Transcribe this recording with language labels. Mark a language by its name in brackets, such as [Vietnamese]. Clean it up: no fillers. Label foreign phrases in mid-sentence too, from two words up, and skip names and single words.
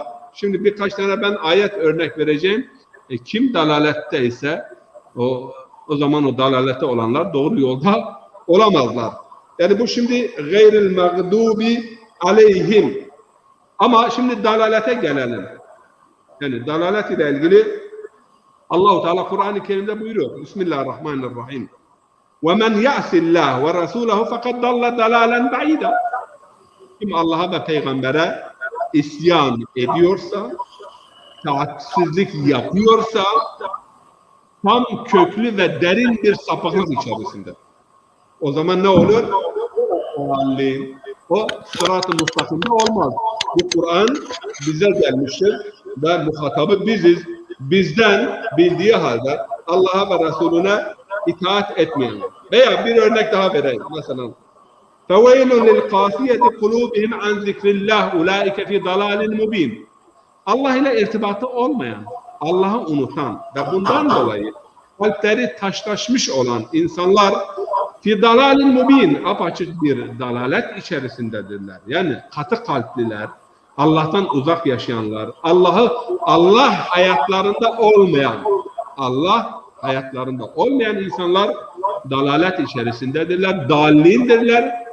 [Turkish] Şimdi birkaç tane ben ayet örnek vereceğim. Kim dalalette ise o zaman o dalalette olanlar doğru yolda olamazlar. Yani bu şimdi [Arabic] غير المغضوب عليهم. [Turkish] Ama şimdi dalalete gelelim. Yani dalalet ile ilgili Allah-u Teala Kur'an-ı Kerim'de buyuruyor. [Arabic] Bismillahirrahmanirrahim. وَمَنْ يَعْسِ اللّٰهِ وَرَسُولَهُ فَقَدْ ضَلَّ دَلَالًا بَعِيدًا. [Turkish] Kim Allah'a ve peygambere isyan ediyorsa, taatsizlik yapıyorsa tam köklü ve derin bir sapıklık içerisinde. O zaman ne olur? O sırat-ı mustakimde olmaz. Bu Kur'an bize gelmiştir ve muhatabı biziz. Bizden bildiği halde Allah'a ve Resulüne itaat etmeyenler. Veya bir örnek daha vereyim. Mesela [Arabic] فَوَيْلٌ لِلْقَاسِيَةِ قُلُوبِهِمْ عَنْ ذِكْرِ اللّٰهِ اُولَٰئِكَ فِي ضَلَالٍ مُب۪ينٍ [Turkish] Allah ile irtibatı olmayan, Allah'ı unutan ve bundan dolayı kalpleri taşlaşmış olan insanlar [Arabic] في ضلال مبين, [Turkish] apaçık bir dalalet içerisindedirler. Yani katı kalpliler, Allah'tan uzak yaşayanlar, Allah hayatlarında olmayan insanlar dalalet içerisindedirler, dallindirler.